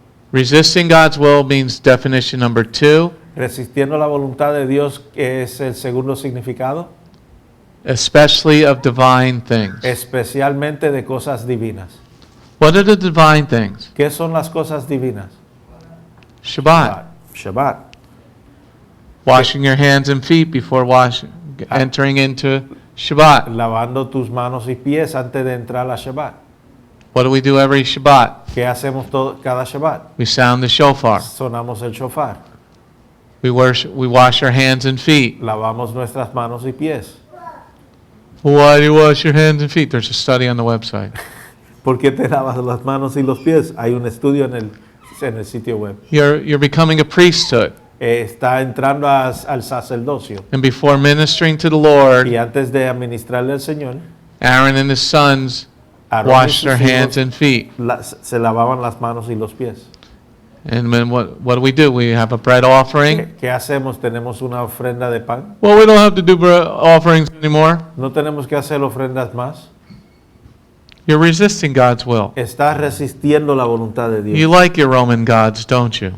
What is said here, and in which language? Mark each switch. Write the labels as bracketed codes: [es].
[en] Resisting God's will means definition number 2, [es] Resistiendo la voluntad de Dios es el segundo significado, [en] especially of divine things. [es] especialmente de cosas divinas. [en] What are the divine things? [es] ¿Qué son las cosas divinas? [en] Shabbat. [es] Shabbat. [en] Washing your hands and feet before entering into Shabbat. [es] Lavando tus manos y pies antes de entrar a Shabbat. [en] What do we do every Shabbat? [es] ¿Qué hacemos cada Shabbat? [en] We sound the shofar. [es] Sonamos el shofar. [en] We wash our hands and feet. [es] Lavamos nuestras manos y pies. [en] Why do you wash your hands and feet? There's a study on the website. [es] ¿Por qué te lavas las manos y los pies? Hay un estudio en el sitio web. [en] You're becoming a priesthood. [es] Está entrando al sacerdocio. [en] And before ministering to the Lord, [es] Y antes de administrarle al Señor, [en] Aaron and his sons [es] Aarón y [en] washed [es] sus [en] their [es] hijos [en] hands and feet. [es] se lavaban las manos y los pies. [en] And then what do? We have a bread offering. [es] ¿Qué hacemos? ¿Tenemos una ofrenda de pan? [en] Well, we don't have to do bread offerings anymore. [es] ¿No tenemos que hacer ofrendas más? [en] You're resisting God's will. [es] Estás resistiendo la voluntad de Dios. [en] You like your Roman gods, don't you?